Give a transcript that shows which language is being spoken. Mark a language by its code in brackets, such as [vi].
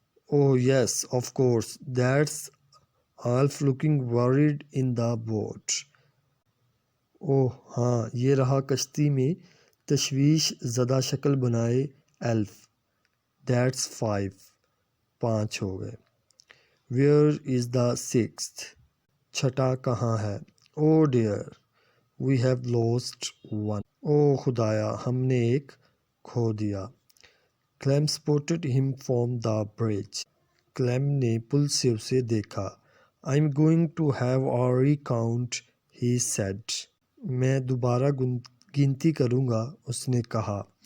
[en] Oh yes, of course, that's Alf looking worried in the boat. [ur] اوہ ہاں، یہ رہا کشتی میں تشویش زدہ شکل بنائے ایلف. [en] that's five, [ur] پانچ ہو گئے. [en] where is the sixth, [ur] چھٹا کہاں ہے. [en] oh dear, we have lost one, [ur] او خدایا، ہم نے ایک کھو دیا. [en] Kaleem spotted him from the bridge, [ur] کلیم نے پل سے اسے دیکھا. [en] I am going to have a recount, he said, [ur] میں دوبارہ گنتی کروں گا، اس نے کہا.